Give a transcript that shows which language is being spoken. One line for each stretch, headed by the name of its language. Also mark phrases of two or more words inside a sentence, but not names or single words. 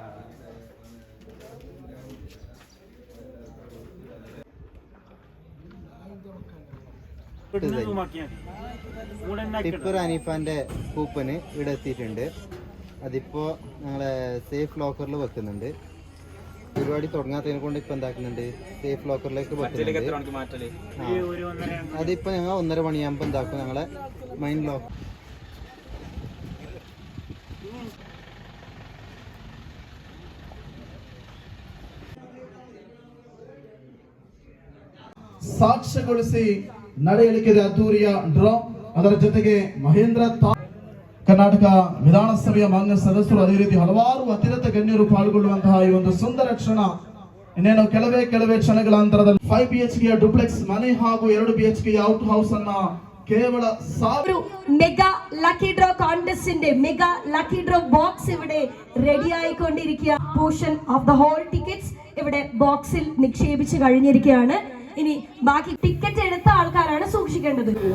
Malayalam: ടിപ്പർ ഹനീഫാന്റെ കൂപ്പന് ഇവിടെ എത്തിയിട്ടുണ്ട്. അതിപ്പോ ഞങ്ങളെ
English: safe lockeril
Malayalam: വെക്കുന്നുണ്ട്. പരിപാടി തുടങ്ങാത്തതിനെ കൊണ്ട് ഇപ്പൊ എന്താക്കുന്നുണ്ട്,
English: safe lockerilekku
Malayalam: വെക്കുന്നുണ്ട്. അതിപ്പോ ഞങ്ങൾ 1:30 മണിയാകുമ്പോ എന്താക്കും, ഞങ്ങളെ
English: mind lock
Kannada: ಸಾಕ್ಷ್ಯಗೊಳಿಸಿ ನಡೆಯಲಿಕ್ಕಿದೆ ಅದ್ದೂರಿಯ ಡ್ರಾ. ಅದರ ಜೊತೆಗೆ ಮಹೇಂದ್ರ ತಾರ್, ಕರ್ನಾಟಕ ವಿಧಾನಸಭೆಯ ಮಾನ್ಯ ಸದಸ್ಯರು ಅದೇ ರೀತಿ ಹಲವಾರು ಅತಿರಥ ಗಣ್ಯರು ಪಾಲ್ಗೊಳ್ಳುವಂತಹ ಈ ಒಂದು ಸುಂದರ ಕ್ಷಣ ಇನ್ನೇನು ಕೆಲವೇ ಕ್ಷಣಗಳ ಅಂತರದಲ್ಲಿ 5 BHK ಡುಪ್ಲೆಕ್ಸ್ ಮನೆ ಹಾಗೂ 2 BHK
English: out house
Kannada: ಅನ್ನ കേവല
English: mega lucky draw contestinte mega lucky draw box
Malayalam: ഇവിടെ റെഡി ആയിക്കൊണ്ടിരിക്കുക.
English: portion of the whole tickets
Malayalam: ഇവിടെ ബോക്സിൽ നിക്ഷേപിച്ച് കഴിഞ്ഞിരിക്കുകയാണ്. ഇനി ബാക്കി ടിക്കറ്റ് എടുത്ത ആൾക്കാരാണ് സൂക്ഷിക്കേണ്ടത്.